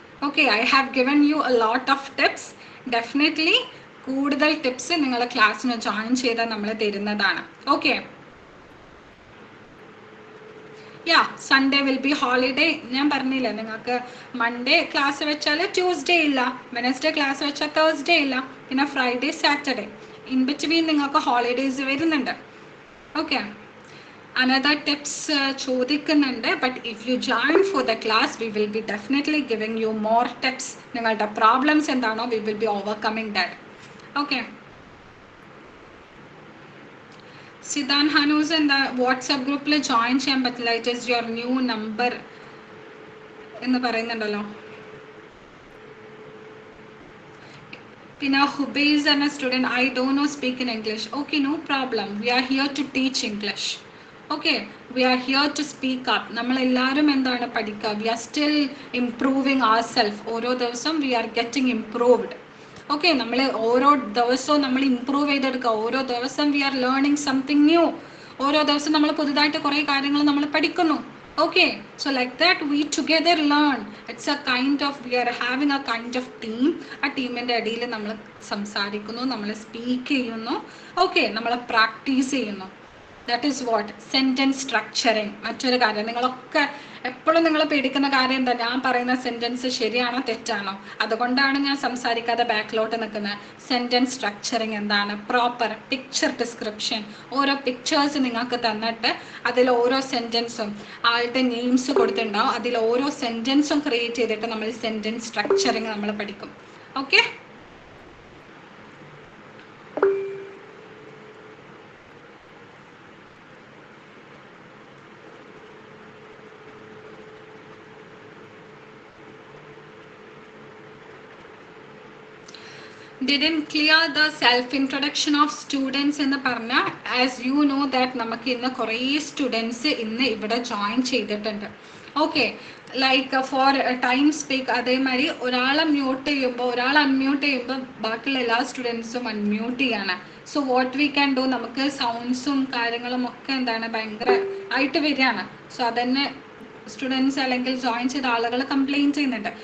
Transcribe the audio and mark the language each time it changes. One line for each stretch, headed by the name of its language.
English: Okay, I have given you a lot of tips.
Malayalam: Definitely കൂടുതൽ tips നിങ്ങളെ ക്ലാസ്സിന് join ചെയ്താൽ നമ്മൾ തരുന്നതാണ്.
English: Okay, Sunday will be holiday.
Malayalam: ഞാൻ പറഞ്ഞില്ല, നിങ്ങൾക്ക് മൺഡേ ക്ലാസ് വെച്ചാൽ ട്യൂസ്ഡേ ഇല്ല, വെനസ്ഡേ ക്ലാസ് വെച്ചാൽ തേഴ്സ്ഡേ ഇല്ല, പിന്നെ ഫ്രൈഡേ, സാറ്റർഡേ, ഇൻ ബിറ്റ്വീൻ നിങ്ങൾക്ക് ഹോളിഡേയ്സ് വരുന്നുണ്ട്. ഓക്കെ, another tips ചോദിക്കുന്നുണ്ട്.
English: but if you join for the class, we will be definitely giving you more tips.
Malayalam: നിങ്ങളുടെ പ്രോബ്ലംസ് എന്താണോ,
English: we will be overcoming that.
Malayalam: okay, Zidane ഹനൂസ് എന്താ WhatsApp ഗ്രൂപ്പിൽ join ചെയ്യാൻ പറ്റില്ല,
English: it is your new number
Malayalam: എന്ന് പറയുന്നുണ്ടല്ലോ. പിന്നെ ഹുബൈസ് എന്ന student,
English: I don't know speak in English. Okay, no problem, we are here to teach English. Okay, we are here to speak up.
Malayalam: നമ്മളെല്ലാവരും എന്താണ് പഠിക്കുക,
English: We are still improving our self.
Malayalam: ഓരോ ദിവസം
English: We are getting improved.
Malayalam: Okay, നമ്മൾ ഓരോ ദിവസവും നമ്മൾ improve ചെയ്തെടുക്കുക. ഓരോ ദിവസം
English: We are learning something new.
Malayalam: ഓരോ ദിവസം നമ്മൾ പുതുതായിട്ട് കുറേ കാര്യങ്ങൾ നമ്മൾ പഠിക്കുന്നു.
English: Okay, so like that we together learn. It's a kind of, we are having a kind of team.
Malayalam: ആ ടീമിൻ്റെ ഇടയിൽ നമ്മൾ സംസാരിക്കുന്നു, നമ്മൾ സ്പീക്ക് ചെയ്യുന്നു. ഓക്കെ, നമ്മൾ പ്രാക്ടീസ് ചെയ്യുന്നു.
English: That is what sentence structuring.
Malayalam: മറ്റൊരു കാര്യം, നിങ്ങളൊക്കെ എപ്പോഴും നിങ്ങൾ പേടിക്കുന്ന കാര്യം എന്താ, ഞാൻ പറയുന്ന സെൻറ്റൻസ് ശരിയാണോ തെറ്റാണോ, അതുകൊണ്ടാണ് ഞാൻ സംസാരിക്കാതെ ബാക്കിലോട്ട് നിൽക്കുന്നത്. സെൻറ്റൻസ് സ്ട്രക്ചറിങ് എന്താണ്, പ്രോപ്പർ പിക്ചർ ഡിസ്ക്രിപ്ഷൻ, ഓരോ പിക്ചേഴ്സ് നിങ്ങൾക്ക് തന്നിട്ട് അതിൽ ഓരോ സെൻറ്റൻസും ആളുടെ നെയിംസ് കൊടുത്തിട്ടുണ്ടാവും. അതിൽ ഓരോ സെൻറ്റൻസും ക്രിയേറ്റ് ചെയ്തിട്ട് നമ്മൾ സെൻറ്റൻസ് സ്ട്രക്ചറിങ് നമ്മൾ പഠിക്കും. Okay,
English: didn't clear the self introduction of students
Malayalam: എന്ന് പറഞ്ഞ
English: as you know that
Malayalam: നമുക്ക് ഇന്ന് കുറേ സ്റ്റുഡൻസ് ഇന്ന് ഇവിടെ ജോയിൻ ചെയ്തിട്ടുണ്ട്. Okay, like four time speak അതേമാതിരി ഒരാളെ മ്യൂട്ട് ചെയ്യുമ്പോൾ ഒരാൾ അൺമ്യൂട്ട് ചെയ്യുമ്പോൾ ബാക്കിയുള്ള എല്ലാ സ്റ്റുഡൻസും അൺമ്യൂട്ട് ചെയ്യാണ്.
English: so what we can do,
Malayalam: നമുക്ക് സൗണ്ട്സും കാര്യങ്ങളും ഒക്കെ എന്താണ് ഭയങ്കര ആയിട്ട് വരികയാണ്. സോ അതന്നെ സ്റ്റുഡൻസ് അല്ലെങ്കിൽ ജോയിൻ ചെയ്ത ആളുകൾ കംപ്ലയിൻറ്റ് ചെയ്യുന്നുണ്ട്.